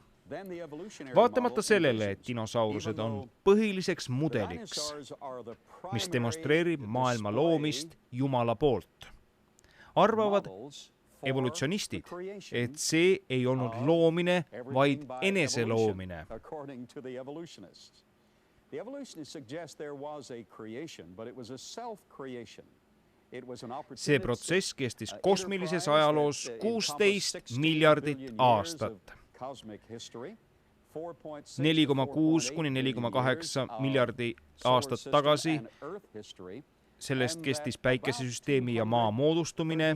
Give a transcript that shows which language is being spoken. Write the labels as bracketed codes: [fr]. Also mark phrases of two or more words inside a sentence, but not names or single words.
[et] Vaatamata sellele, et dinosaurused on põhiliseks mudeliks, mis demonstreerib maailma loomist Jumala poolt, arvavad evolutsionistid, et see ei olnud loomine, vaid eneseloomine. [en] The evolutionists suggest there was a creation, but it was a self-creation. [et] See protsess kestis kosmilises ajaloos 16 miljardit aastat. 4,6 kuni 4,8 miljardi aastat tagasi. Sellest kestis päikesesüsteemi ja maa moodustumine.